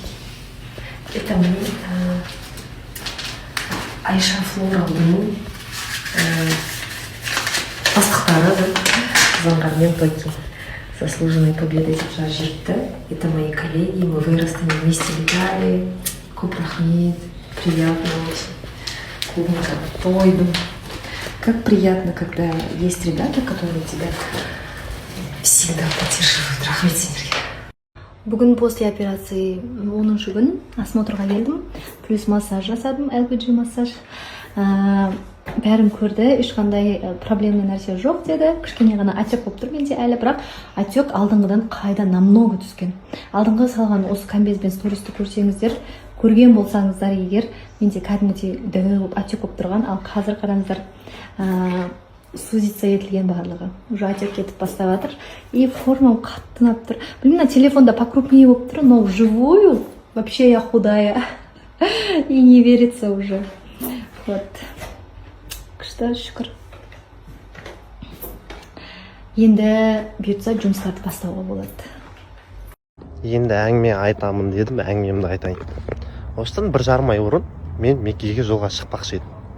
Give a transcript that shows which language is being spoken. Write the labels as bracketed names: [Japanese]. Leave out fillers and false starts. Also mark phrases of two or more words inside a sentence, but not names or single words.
[Russian] Это мне [Kazakh] Айша Флоралдың бастықтары Заңғармен Токи. [Russian] Заслуженной победой сейчас жетті. Это мои коллеги, мы выросли, вместе летали. [Kazakh] Көп рахмет, [Russian] приятно очень. [Kazakh] Клубника тойдым. [Russian] Как приятно, когда есть ребята, которые тебя всегда поддерживают. [Kazakh] Рахмет сендерге. Бүгін [Russian] после операции [Kazakh] 10-шы күн осмотрға келдім. Плюс массаж жасадым, LPG массаж. Бәрін көрді, ешқандай проблемный нәрсе жоқ деді. Кішкене ғана отек болып тұр менде әлі, бірақ отек алдыңғыдан қайда намного түскен. Алдыңғы салған осы комбезбен стористі көрсеңіздер, көрген болсаңыздар егер, менде кәдімгідей дөңгелек отек болып тұрған, ал қазір қараңыздар, сузиться етілген барлығы. Уже отек кетіп бастап жатыр. И формам қатты ұнап тұр. Блин, телефонда покрупнее болып тұр, [Russian] но вживую вообще я худая. И не верится уже. Вот. [Kazakh] Күшті, шүкір. Енді бұйыртса жұмыстарды бастауға болады. Енді әңгіме айтамын дедім, әңгімемді айтайын. Осыдан 1,5 ай бұрын мен Меккеге жолға шықпақшы едім.